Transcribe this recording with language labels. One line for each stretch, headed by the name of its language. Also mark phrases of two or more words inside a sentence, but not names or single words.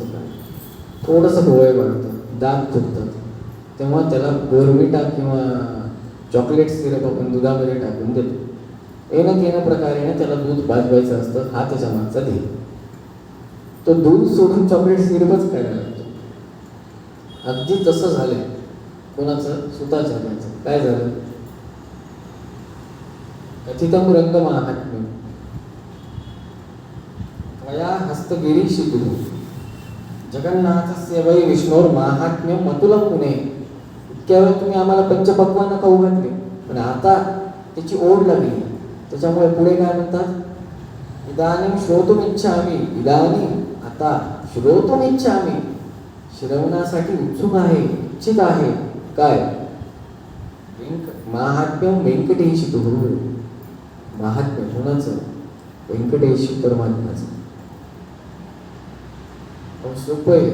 Marathi: काय थोडंसं डोळे वाढतं, दात फुटतात, तेव्हा त्याला बोर्मिटा किंवा चॉकलेट सिरप आपण दुधामध्ये टाकून देतो. येणं प्रकारे त्याला दूध पाजवायचं असतं, हा त्याच्या मागचा ध्येय. तो दूध सोडून चॉकलेट सिरपच खायला लागतो. अगदी तसं झालं कोणाचं? सुताचार्यांचं. काय झालं?
Sanskrit: कथितं रंगमाहात्म्यं त्वया हस्तगिरीशितुः जगन्नाथस्य वै विष्णोर्माहात्म्यं मतुलं मुने.
Marathi: इतक्या वेळ तुम्ही आम्हाला पंचपक्वान्न खाऊ घातले, पण आता त्याची ओढ लागली. त्याच्यामुळे पुढे काय म्हणतात?
Sanskrit: इदानीं श्रोतुमिच्छामि, इदानीं
Marathi: आता श्रोतुमिच्छामि, श्रवणासाठी उत्सुक आहे, इच्छित आहे. काय?
Sanskrit: माहात्म्यं वेंकटेशितुः.
Marathi: महात्म्य कोणाचं? व्यंकटेश परमात्म्याचं. सोपं आहे.